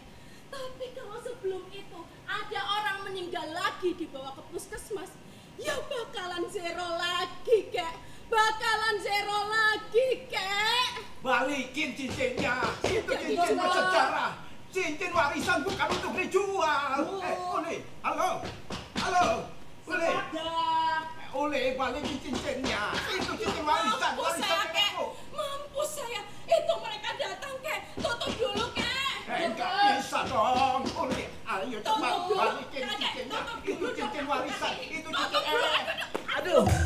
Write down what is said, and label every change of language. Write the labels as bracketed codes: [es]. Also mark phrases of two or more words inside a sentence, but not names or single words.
[id] Tapi kalau sebelum itu ada orang meninggal lagi dibawa ke puskesmas, ya bakalan zero lagi, Kek. Bakalan zero lagi, Kek. Balikin cincinnya. Itu Tidak cincin dijual. bersejarah. Cincin warisan bukan untuk dijual. Uli. Halo. Uli. Uli, balikin cincinnya. Itu cincin warisan. Mampus saya, Kek. Mampus saya. Itu mereka datang, Kek. Tutup dulu, Kek. Enggak bisa dong. Uli, ayo cepat Tutup dulu. balikin Kakek, cincinnya. tutup Itu dulu, cincin dong. warisan. Itu Tutup cincin. dulu. Aduh.